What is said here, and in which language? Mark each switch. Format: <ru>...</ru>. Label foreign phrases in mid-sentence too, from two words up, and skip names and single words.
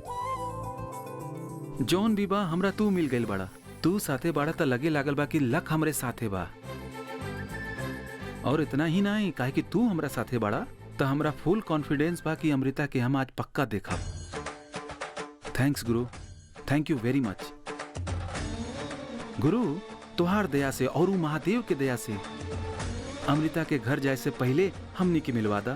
<bho>जौन भी बा, हमरा तू मिल गइल बड़ा। तू साथे बाड़ा त लगे लागल बा कि लक हमरे साथे बा। और इतना ही नहीं, काहे कि तू हमरा साथे बाड़ा त हमरा</bho> <en>full confidence</en> <bho>बा कि अमृता के हम आज पक्का देखब।</bho> <en>thanks guru, thank you very much.</en> <bho>गुरु, तुहार दया से और महादेव के दया से अमृता के घर जाए से पहले हमनी के मिलवा दा।</bho>